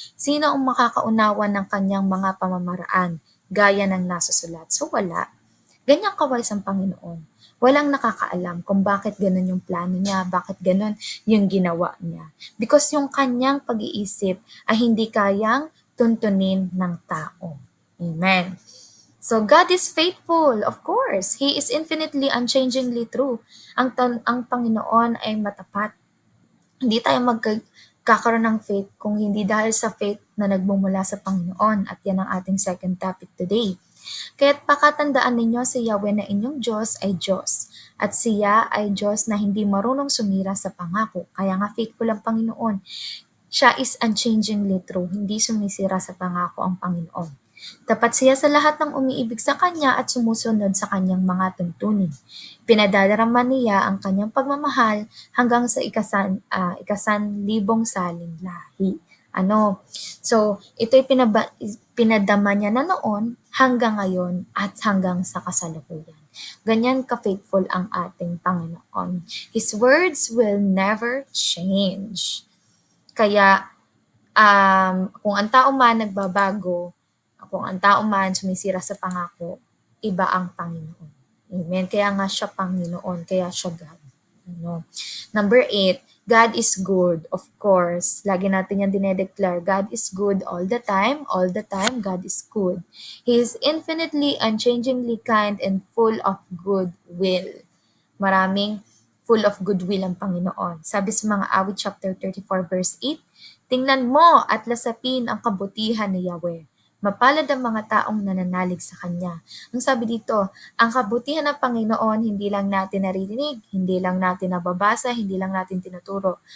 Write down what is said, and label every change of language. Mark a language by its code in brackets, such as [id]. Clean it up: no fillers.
[tl] Sino ang makakaunawa ng kanyang mga pamamaraan? Gaya ng nasusulat. So wala. Ganyan ka-wise ang Panginoon. Walang nakakaalam kung bakit ganun yung plano niya, bakit ganun yung ginawa niya. Because yung kanyang pag-iisip ay hindi kayang tuntunin ng tao. Amen. [en] So God is faithful, of course. He is infinitely, unchangingly true. [tl] Ang Panginoon ay matapat. Hindi tayo magkakaroon ng faith kung hindi dahil sa faith na nagmumula sa Panginoon. At yan ang ating second topic today. Kaya't pakatandaan ninyo si Yahweh na inyong Diyos ay Diyos. At siya ay Diyos na hindi marunong sumira sa pangako. Kaya nga faithful ang Panginoon. Siya [en] is unchangingly true, [tl] hindi sumisira sa pangako ang Panginoon. Tapat siya sa lahat ng umiibig sa Kanya at sumusunod sa Kanyang mga tuntunin. Pinadadarama niya ang Kanyang pagmamahal hanggang sa ikasanlibong saling lahi. So, ito'y pinadama niya na noon hanggang ngayon at hanggang sa kasalukuyan. Ganyan ka-faithful ang ating Panginoon. [en] His words will never change. [tl] Kaya kung ang tao man nagbabago, kung ang tao man sumisira sa pangako, iba ang Panginoon. Amen. Kaya nga siya Panginoon, kaya siya God. [en] Number 8, God is good. Of course, [tl] lagi natin yan dinedeclare. [en] God is good all the time. All the time, God is good. He is infinitely, unchangingly kind and full of goodwill. [tl] Maraming full of goodwill ang Panginoon. Sabi sa mga awit chapter 34 verse 8, tingnan mo at lasapin ang kabutihan ni Yahweh. Mapalad ang mga taong nananalig sa Kanya. Ang sabi dito, ang kabutihan ng Panginoon, hindi lang natin naririnig, hindi lang natin nababasa, hindi lang natin tinuturo.